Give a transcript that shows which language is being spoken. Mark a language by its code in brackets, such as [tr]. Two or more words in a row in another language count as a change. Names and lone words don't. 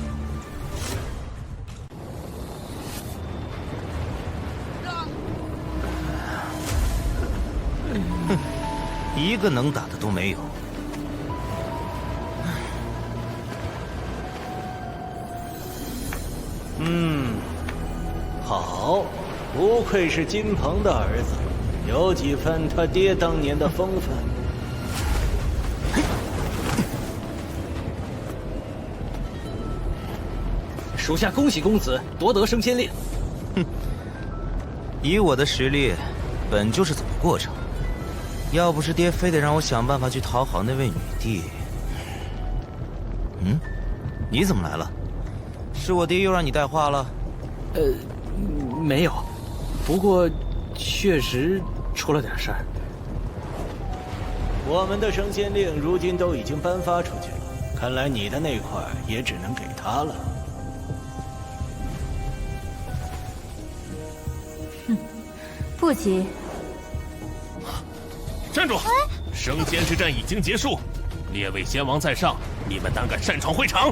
[zh] 一個能打的都沒有。好，不愧是金鹏的兒子，有幾分他爹當年的風範。屬下恭喜公子奪得升仙令。以我的實力，本就是走個過程。要不是爹非得讓我想辦法去討好那位女帝，你怎麼來了？是我爹又讓你帶話了？沒有，不過確實出了點事兒。我們的升仙令如今都已經頒發出去了，看來你的那塊也只能給他了。不急。站住！升仙之戰已經結束，列位仙王在上，你們膽敢擅闖會場？